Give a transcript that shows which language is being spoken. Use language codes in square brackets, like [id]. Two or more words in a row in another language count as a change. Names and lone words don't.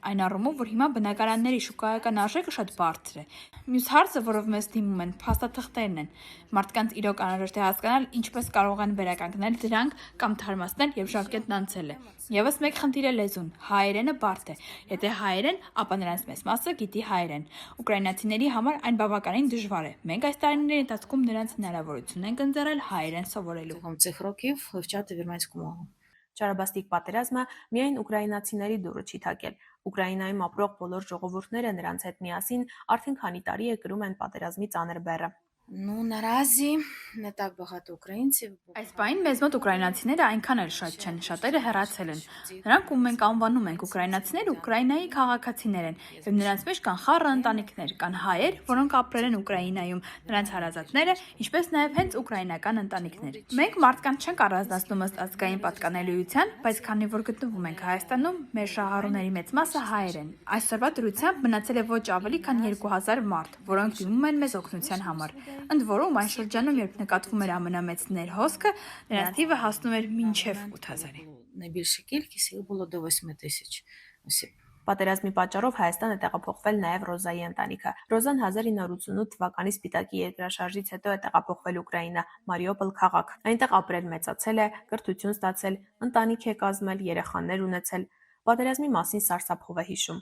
[hy] այն առումով, որ հիմա բնակարանների շուկայական արժեքը շատ բարձր է։ Մյուս հարցը, որով մեզ դիմում են, փաստաթղթերն են։ Մարդկանց իրոք անհրաժեշտ է հասկանալ, ինչպես կարող են վերականգնել դրանք կամ թարմացնել եւ ժարկետն անցել է։ Եվս մեկ խնդիր է լեզուն։ Հայերենը բարդ է։ Եթե հայերեն, ապա նրանց մեծ մասը գիտի հայերեն։ Ուկրաինացիների համար այն բավականին դժվար է։ Մենք այս տարիների ընթացքում նրանց հնարավորություն ենք ընձեռել հայերեն սովորելու։ [uk] Протягом цих років вивчати вірменську мову. [hy] Ճարաբաստիկ պատերազմը միայն ուկրաինացիների դուրը չի թակել։ Ուկրաինայում ապրող բոլոր ժողովուրդները նրանց հետ միասին արդեն քանի տարի է կրում են պատերազմի ծանր բեռը։ [uk] Ну, наразі не так багато українців. [hy] Այս բային մեզ մոտ ուկրաինացիները այնքան էլ շատ չեն, շատերը հեռացել են։ Նրանք, ում մենք անվանում ենք ուկրաինացիներ, Ուկրաինայի քաղաքացիներ են, եւ նրանց մեջ կան խառը ընտանիքներ, կան հայեր, որոնք ապրել են Ուկրաինայում, նրանց հարազատները, ինչպես նաեւ հենց ուկրաինական ընտանիքներ։ Մենք մարդկանց չենք առանձնացնում ըստ ազգային պատկանելիության, բայց քանի որ գտնվում ենք Հայաստանում, մեր շահառուների մեծ մասը հայեր են։ Այսօրվա դրությամբ մնացել է ոչ ավելի քան 2000 մարդ, որոնք դիմում են մեզ օգնության համար։ Ընդ որում այն շրջանում, երբ նկատվում էր ամենամեծ ներհոսքը, նրանց թիվը հասնում էր մինչև 8000-ի։ [uk] Найбільша кількість їх було до 8000 осіб. [hy] Պատերազմի պատճառով Հայաստան է տեղափոխվել նաև Ռոզայի ընտանիքը։ Ռոզան 1988 թվականի Սպիտակի երկրաշարժից հետո է տեղափոխվել Ուկրաինա, Մարիուպոլ քաղաք։ Այնտեղ ապրել մեծացել է, կրթություն ստացել, ընտանիք է կազմել, երեխաներ ունեցել։ Պատերազմի մասին սարսափով է հիշում։